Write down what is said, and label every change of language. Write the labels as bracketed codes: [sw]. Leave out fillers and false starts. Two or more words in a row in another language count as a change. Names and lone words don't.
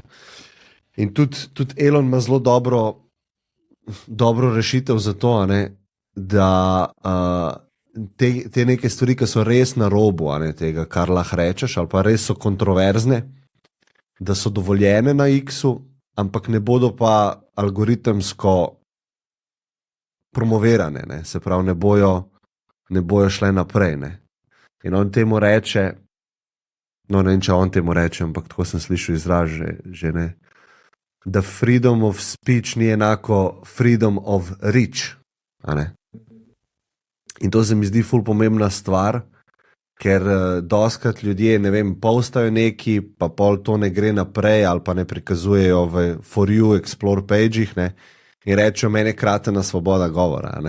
[sl] In tudi Elon ima zelo dobro rešitev za to, ne, da te neke stvari, ki so res na robu, a ne, tega, kar lahko rečeš, ali pa res so kontroverzne, da so dovoljene na X-u, ampak ne bodo pa algoritemsko promovirane, ne. Se pravi, ne bojo šle naprej. Ne. In on temu reče, no ne vem, če on temu reče, ampak tako sem slišal izraz že ne, da [en] freedom of speech [sl] ni enako [en] freedom of reach. [sl] A ne. In to se mi zdi ful pomembna stvar, ker dostakrat ljudje, ne vem, postajo neki, pa pol to ne gre naprej ali pa ne prikazujejo v [en] For You Explore page-ih, [sl] ne, in rečejo, meni je kratena svoboda govora. Ne.